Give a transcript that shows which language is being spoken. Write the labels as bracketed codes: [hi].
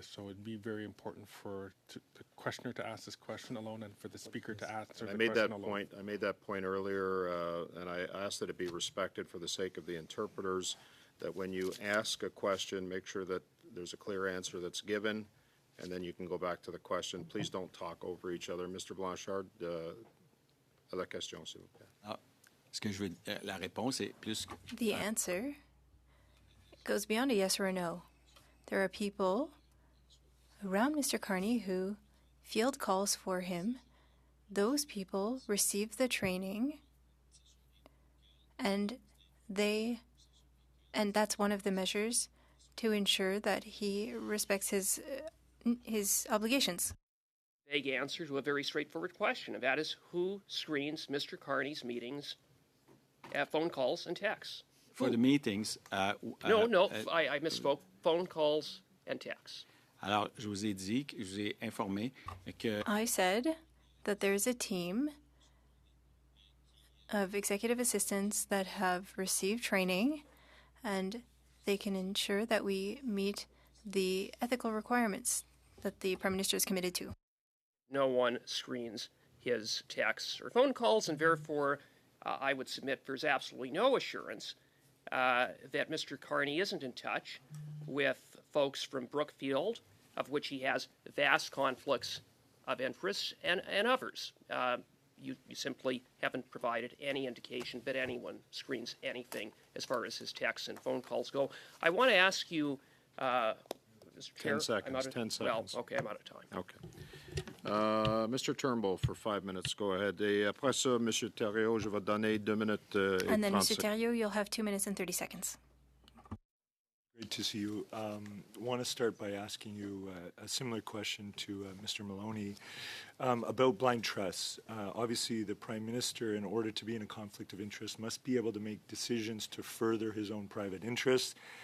[en] So it'd be very important for the questioner to ask this question alone and for the speaker to answer I the made question that alone. point. I made that point earlier, and I asked that it be respected for the sake of the interpreters. That when you ask a question, make sure that there's a clear answer that's given, and then you can go back to the question. Please don't talk over each other. Mr. [fr] Blanchard, à la question, s'il vous plaît. Ce que je veux, la réponse est plus. [en] The answer goes beyond a yes or a no. There are people around Mr. Carney who field calls for him. Those people receive the training, and that's one of the measures to ensure that he respects his obligations. Vague answer to a very straightforward question, and that is who screens Mr. Carney's meetings, phone calls, and texts? For the meetings. I misspoke. Phone calls and texts. [fr] Alors, je vous ai dit, je vous ai informé que [en] I said that there's a team of executive assistants that have received training, and they can ensure that we meet the ethical requirements that the Prime Minister is committed to. No one screens his texts or phone calls, and therefore I would submit there's absolutely no assurance that Mr. Carney isn't in touch with folks from Brookfield, of which he has vast conflicts of interest, and others. You simply haven't provided any indication that anyone screens anything as far as his texts and phone calls go. I want to ask you, Mr. Chair. 10 seconds, 10 seconds. Well, okay, I'm out of time. Okay. Mr. Turnbull, for 5 minutes, go ahead. [fr] Et après ça, M. Thériault, je vais donner 2 minutes et [en] And then, 30 Mr. seconds. Thériault, you'll have 2 minutes and 30 seconds. Great to see you. Want to start by asking you a similar question to Mr. Maloney about blind trusts. Obviously, the Prime Minister, in order to be in a conflict of interest, must be able to make decisions to further his own private interests.